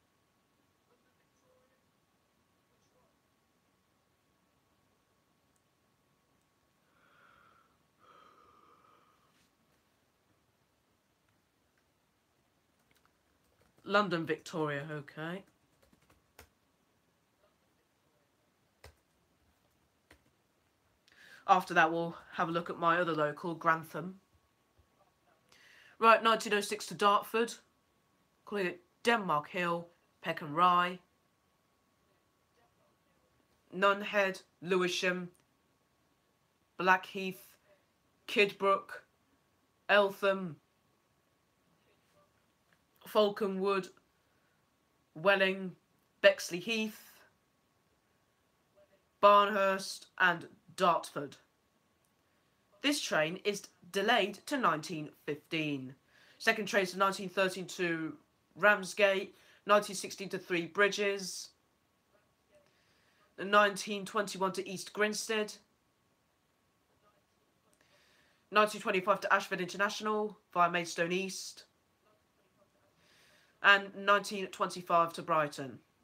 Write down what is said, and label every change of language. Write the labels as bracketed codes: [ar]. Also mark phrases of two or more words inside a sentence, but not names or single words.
[en] London Victoria, okay. After that, we'll have a look at my other local, Grantham. Right, 1906 to Dartford. Calling it Denmark Hill, Peckham Rye. Nunhead, Lewisham, Blackheath, Kidbrooke, Eltham, Falconwood, Welling, Bexley Heath, Barnhurst and Dartford. This train is delayed to 1915. Second train to 1913 to Ramsgate, 1916 to Three Bridges, 1921 to East Grinstead, 1925 to Ashford International via Maidstone East, and 1925 to Brighton.